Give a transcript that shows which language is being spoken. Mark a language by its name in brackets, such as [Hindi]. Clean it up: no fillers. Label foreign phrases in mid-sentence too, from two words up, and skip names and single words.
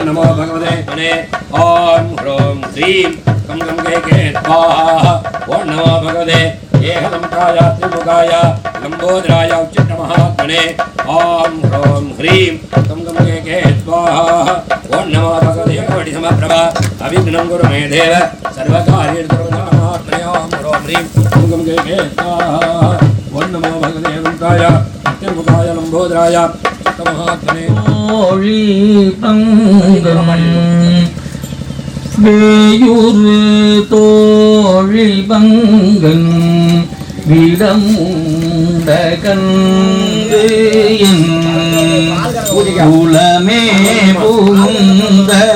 [Sanskrit] नमो भगवते ओम ह्रों ह्रीं गं गं गे गे स्वाहा ओम नमो भगवते एकदंतात्रिमुखाय लंबोदराय उच्चिष्ट महात्मने ओम ह्रों ह्रीं गं गं गे गे स्वाहा ओम नमो भगवते वडिसमप्रभा अविघ्नं कुरु मे देव सर्वकार्येषु महात्मने ओम ह्रों ह्रीं गं गं गे गे स्वाहा ओम नमो भगवते एकदंतात्रिमुखाय लंबोदराय उच्चिष्ट महात्मने [Tamil] தோழி பங்கம் வேயுறு தோழி பங்கன் விடம் உண்ட கந்து குலமே புகுந்த